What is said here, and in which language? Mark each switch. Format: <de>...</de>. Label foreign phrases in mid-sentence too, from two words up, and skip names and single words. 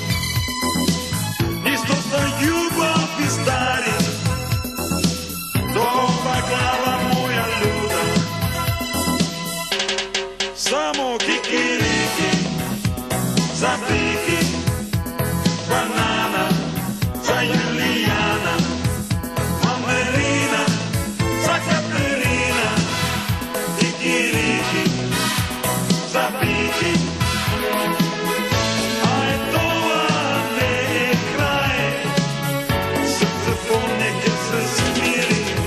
<sr>Isto za ljubav i stari, do ova glava moja luda. Samo kikiriki, za Viki, banana, za Julijana, mandarina, za Katerina. Kikiriki, za Viki.</sr> <mk>Aj това не е край, срцето нека се смири.</mk>